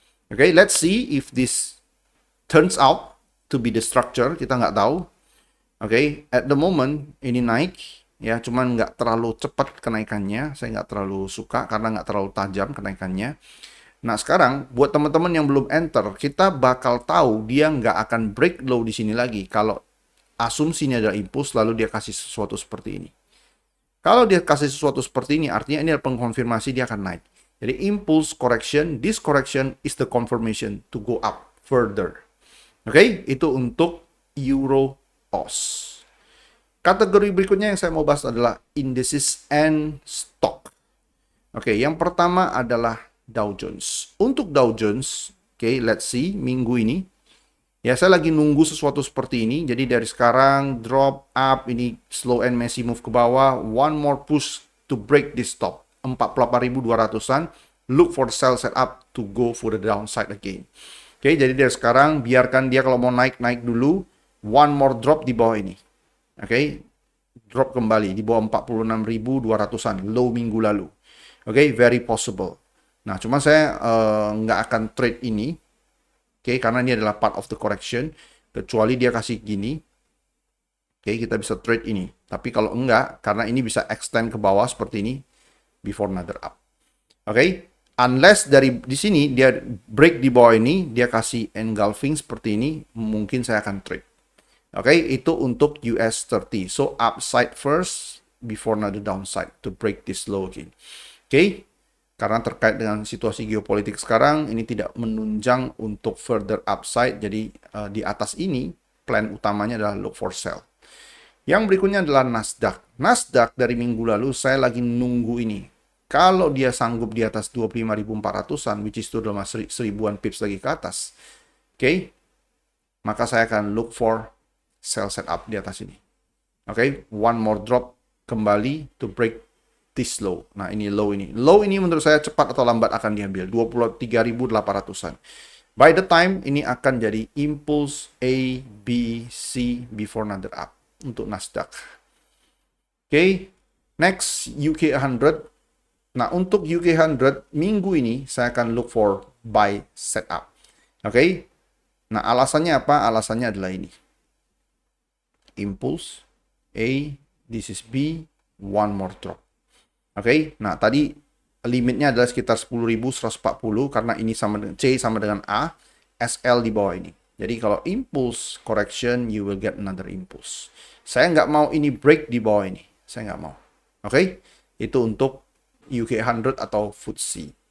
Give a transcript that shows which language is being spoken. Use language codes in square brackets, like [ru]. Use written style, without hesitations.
[en] Oke, let's see if this turns out to be the structure. [id] Kita nggak tahu. Oke, [en] at the moment [id] ini naik ya, cuman nggak terlalu cepat kenaikannya. Saya nggak terlalu suka karena nggak terlalu tajam kenaikannya. Nah, sekarang buat teman-teman yang belum enter, kita bakal tahu dia nggak akan break low di sini lagi kalau asumsinya ada impuls lalu dia kasih sesuatu seperti ini. Kalau dia kasih sesuatu seperti ini, artinya ini adalah pengkonfirmasi dia akan naik. [en] Jadi impulse correction, this correction is the confirmation to go up further. [id] Oke, itu untuk Euro AUD. Kategori berikutnya yang saya mau bahas adalah [en] indices and stock. [id] Oke, yang pertama adalah Dow Jones. Untuk Dow Jones, oke, [en] let's see [id] minggu ini. Ya, saya lagi nunggu sesuatu seperti ini. Jadi dari sekarang drop up, ini [en] slow and messy move [id] ke bawah, [en] one more push to break this stop [id] 48.200-an. [en] Look for the sell setup to go for the downside again. [id] Oke, jadi dari sekarang biarkan dia kalau mau naik dulu. [en] One more drop [id] di bawah ini. Oke, drop kembali di bawah 46.200-an low minggu lalu. Oke, [en] very possible. [id] Nah, cuma saya nggak akan trade ini. Oke, karena ini adalah [en] part of the correction. [id] Kecuali dia kasih gini. Oke, kita bisa trade ini. Tapi kalau enggak, karena ini bisa extend ke bawah seperti ini. [en] Before another up. [id] Oke, unless dari di sini dia break di bawah ini, dia kasih engulfing seperti ini, mungkin saya akan trade. Oke, itu untuk US 30. [en] So, upside first before another downside to break this low again. [id] Oke, karena terkait dengan situasi geopolitik sekarang, ini tidak menunjang untuk further upside. Jadi, di atas ini, plan utamanya adalah [en] look for sell. [id] Yang berikutnya adalah Nasdaq. Nasdaq dari minggu lalu, saya lagi nunggu ini. Kalau dia sanggup di atas 25.400-an, [en] which is [id] itu adalah seribuan pips lagi ke atas, oke, maka saya akan [en] look for sell setup [id] di atas ini. Oke, [en] one more drop [id] kembali [en] to break this low. [id] Nah, ini low ini. Low ini menurut saya cepat atau lambat akan diambil. 23.800-an. [en] By the time, [id] ini akan jadi impulse A, B, C [en] before another up [id] untuk Nasdaq. Oke, next UK 100. Nah, untuk UK 100, minggu ini saya akan [en] look for buy setup. [id] Oke, nah alasannya apa? Alasannya adalah ini. [en] Impulse A, this is B, one more drop. [id] Oke, nah tadi limitnya adalah sekitar 10.140 karena ini sama dengan C sama dengan A, SL di bawah ini. Jadi kalau [en] impulse correction, you will get another impulse. [id] Saya nggak mau ini break di bawah ini. Saya nggak mau. Oke, itu untuk UK 100 atau FTSE.